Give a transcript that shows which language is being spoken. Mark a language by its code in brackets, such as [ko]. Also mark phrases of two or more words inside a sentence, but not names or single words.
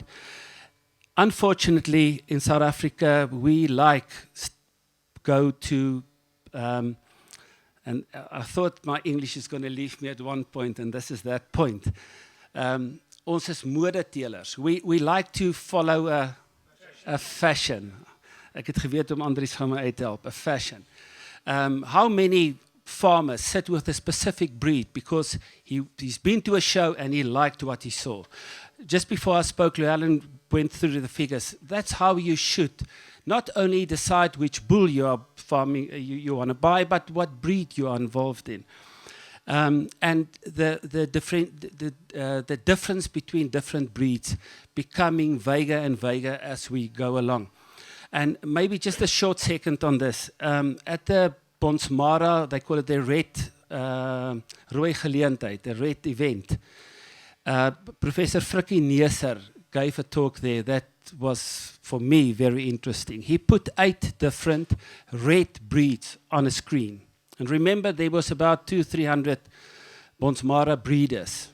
[en] Unfortunately, in South Africa, we go to, and I thought my English is going to leave me at one point, and this is that point. [af] Ons is modetelers. [en] We like to follow a fashion. [af] Ek het geweet om Andries gaan my uithelp, [en] a fashion. How many farmers sit with a specific breed because he's been to a show and he liked what he saw? Just before I spoke, Llewellyn went through the figures. That's how you should not only decide which bull you are farming, you want to buy, but what breed you are involved in. And the difference between different breeds becoming vaguer and vaguer as we go along. And maybe just a short second on this. At the Bonsmara, they call it the red [af] rooi geleentheid, [en] the red event. Professor Frikkie Neser gave a talk there that was, for me, very interesting. He put 8 different red breeds on a screen. And remember, there was about 200-300 Bonsmara breeders.